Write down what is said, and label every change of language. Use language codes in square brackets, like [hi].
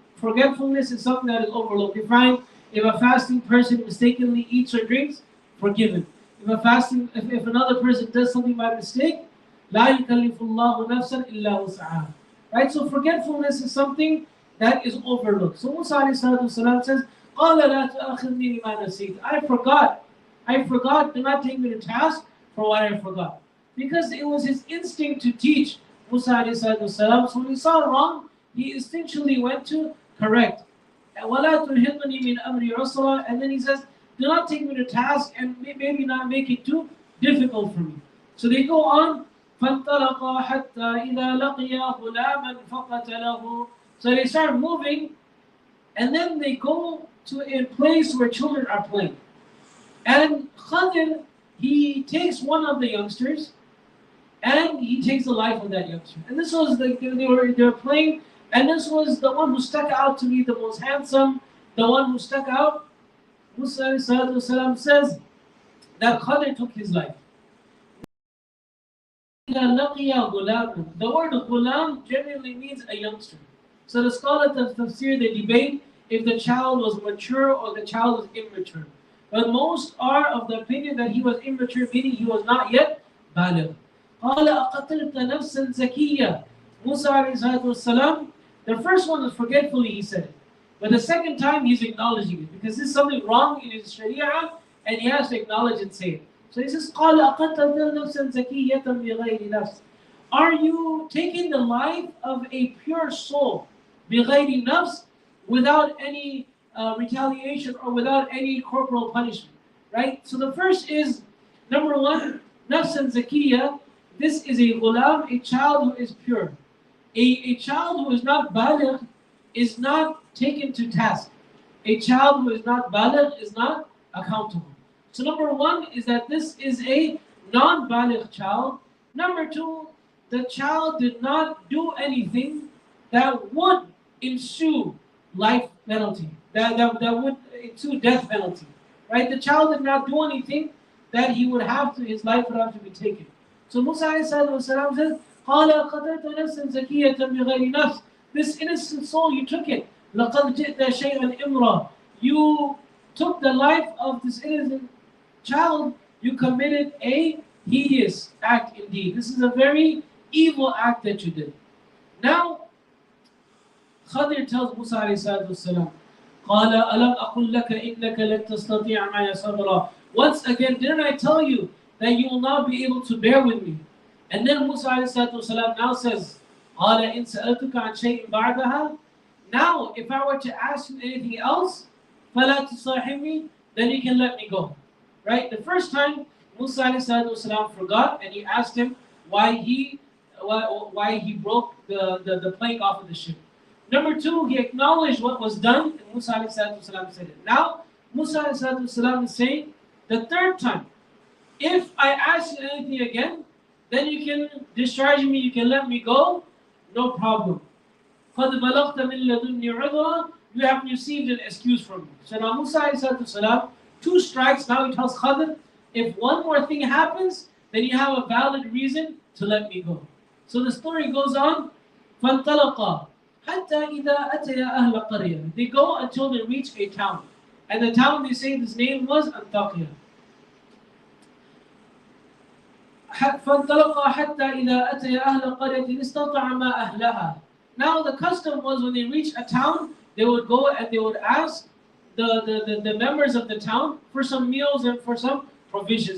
[en] Forgetfulness is something that is overlooked. You find if a fasting person mistakenly eats or drinks, forgiven. If another person does something by mistake, [ar] لا يكلف الله نفسا إلا وسعها. [en] Right? So forgetfulness is something that is overlooked. So Musa [ar] والسلام, says, قال لا تؤاخذني بما نسيت. [en] I forgot. Do not take me to task for what I forgot. Because it was his instinct to teach Musa والسلام. So when he saw wrong, he instinctually went to correct. [ar] وَلَا تُرْهِقْنِي مِنْ أَمْرِ عُسْرًا. [en] And then he says, do not take me to task and maybe not make it too difficult for me. So they go on, [ar] فَانْطَلَقَا حَتَّى إِذَا لَقِيَا غُلَامًا فَقَتَلَهُ. [en] So they start moving, and then they go to a place where children are playing. And Khadir, he takes one of the youngsters, and he takes the life of that youngster. And this was they were playing, and this was the one who stuck out to be the most handsome, the one who stuck out. Musa والسلام, says that Khadir took his life. The word ghulam generally means a youngster. So the scholars of tafsir, they debate if the child was mature or the child was immature. But most are of the opinion that he was immature, meaning he was not yet baligh. [ar] قال أقتلت نفسا زكية. [en] Musa والسلام, the first one was forgetfully he said it. But the second time he's acknowledging it because there's something wrong in his sharia and he has to acknowledge and say it. So he says, [ar] قال أقتلت نفسا زكية بغير نفس. [en] Are you taking the life of a pure soul [ar] بغير نفس, [en] without any retaliation or without any corporal punishment? Right? So the first is, number one, nafsan zakiyah. This is a ghulam, a child who is pure. A child who is not baligh is not taken to task. A child who is not baligh is not accountable. So number one is that this is a non-baligh child. Number two, the child did not do anything that would ensue life penalty, that would ensue death penalty. Right? The child did not do anything that his life would have to be taken. So Musa [ar] والسلام, says, قَالَ قَتَلْتَ نَفْسًا زَكِيَّةً بِغَيْرِ نَفْسٍ. [en] This innocent soul, you took it. [ar] لَقَدْ جِئْتَ شَيْئًا إِمْرًا. [en] You took the life of this innocent child, you committed a hideous act indeed. This is a very evil act that you did. Now, Khadir tells Musa [ar] والسلام, قَالَ أَلَمْ أَقُلْ لَكَ إِنَّكَ لَن تَسْتَطِيعَ مَعِيَ صَبْرًا. [en] Once again, didn't I tell you that you will not be able to bear with me? And then Musa [ar] والسلام, now says, قَالَ إِن سَأَلْتُكَ عَنْ شَيْءٍ بَعْدَهَا. [en] Now, if I were to ask you anything else, [ar] فَلَا تُصَاحِبْنِي, [en] then you can let me go. Right? The first time, Musa والسلام, forgot, and he asked him why he broke the plank off of the ship. Number two, he acknowledged what was done, and Musa والسلام, said it. Now, Musa والسلام, is saying, the third time, if I ask you anything again, then you can discharge me, you can let me go, no problem. [ar] قَدْ بَلَغْتَ مِنْ لَدُنِّي عُذْرًا. [en] You have received an excuse from me. So now Musa والسلام, 2 strikes, now he tells Khadir, if one more thing happens, then you have a valid reason to let me go. So the story goes on, [ar] فَانْطَلَقَا حَتَّى إِذَا أَتَيَا أَهْلَ قَرْيَةٍ. [en] They go until they reach a town. And the town, they say, this name was Antakya. [ar] فَانْطَلَقَا حَتَّى إِذَا أَتَيَا أَهْلَ قَرْيَةٍ اسْتَطْعَمَا أَهْلَهَا. [en] Now the custom was when they reached a town, they would go and they would ask the members of the town for some meals and for some provisions.